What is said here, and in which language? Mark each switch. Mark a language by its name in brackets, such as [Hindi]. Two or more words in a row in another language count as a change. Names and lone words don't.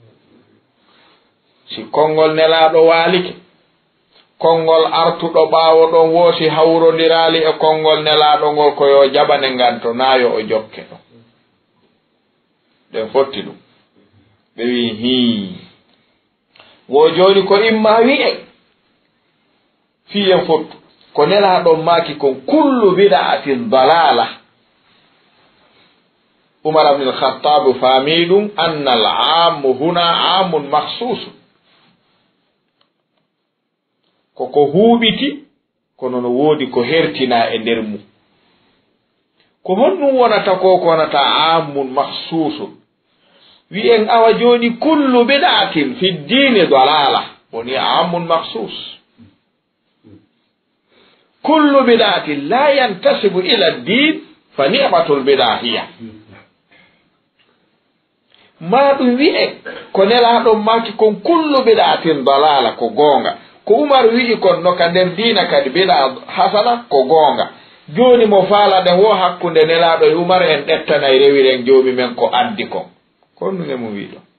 [Fula] si konngol nelaaɗo waalike konngol artuɗo ɓaawo ɗon woosi hawrondiraali e konngol nelaaɗo ngol ko yo jaɓane nganto naayo o jokke ɗon ɗen fotti ɗum ɓe wi wo jooni ko imma wi'e fiyen fottu ko nelaaɗon maaki kon [Arabic] كل بدعة ضلالة Umar ibn al-Khattab [Fula] faami ɗum [Arabic] أن العام هنا عام مخصوص [Fula] koko huuɓiti kono no woodi ko hertina e nder mum ko honɗum wonata ko wonata [Arabic] عام مخصوص [Fula] wi'en awa joni [Arabic] كل بدعة في الدين ضلالة woni عام مخصوص كل بدعة لا ينتسب إلى الدين فنعمة البدعة هي [Fula] ma ɗum wi'e ko nelaɗon maki kon [Arabic] كل بدعة ضلالة [Fula] ko gonga ko Umar wi'i kon no ka nder diina kadi [Arabic] بدعة حسنة [Fula] ko gonga joni mo faalaɗen wo hakkunde nelaɗo e Umar en ɗettanay rewiren joomi men ko addi kon kon ɗum emo wiɗo